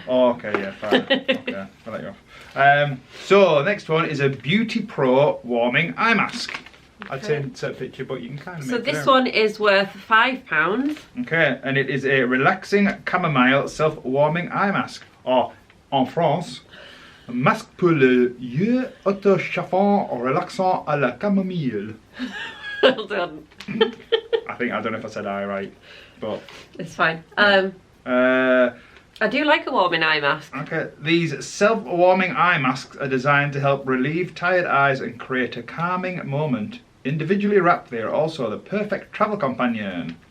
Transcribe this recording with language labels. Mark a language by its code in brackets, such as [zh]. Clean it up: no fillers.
[en] Oh, okay, yeah, fine. Okay, I'll let you off. So, the next one is a Beauty Pro warming eye mask. I'd say insert a picture, but you can kind of make it So this out. one is worth £5. Okay, and it is a relaxing chamomile self-warming eye mask. [fr] Or, en France, un masque pour le yeux auto-chauffant relaxant à la camomille. [en] Well done. I don't know if I said I right, but... It's fine. I do like a warming eye mask. Okay, these self-warming eye masks are designed to help relieve tired eyes and create a calming moment. Individually wrapped, they are also the perfect travel companion.